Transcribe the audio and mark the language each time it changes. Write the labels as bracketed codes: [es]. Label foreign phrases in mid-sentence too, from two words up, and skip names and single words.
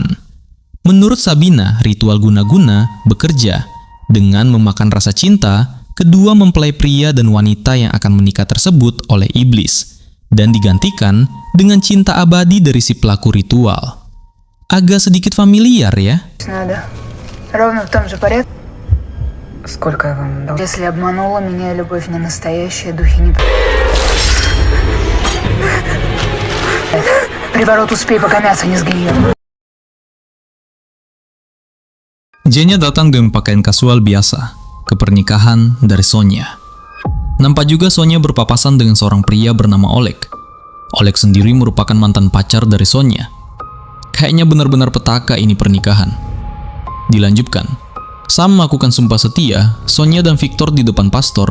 [id] Menurut Sabina, ritual guna-guna bekerja dengan memakan rasa cinta kedua mempelai pria dan wanita yang akan menikah tersebut oleh iblis, dan digantikan dengan cinta abadi dari si pelaku ritual. Agak sedikit familiar ya? [ru] Надо. Ровно в том же порядке. Сколько я вам дал? Если обманула меня любовь не настоящая, духи не... Приворот успей, пока мясо не сгниет. [id] Zenya datang dengan pakaian kasual biasa ke pernikahan dari Sonya. Nampak juga Sonya berpapasan dengan seorang pria bernama Oleg. Oleg sendiri merupakan mantan pacar dari Sonya. Kayaknya benar-benar petaka ini pernikahan. Dilanjutkan, Sam melakukan sumpah setia, Sonya dan Victor di depan pastor.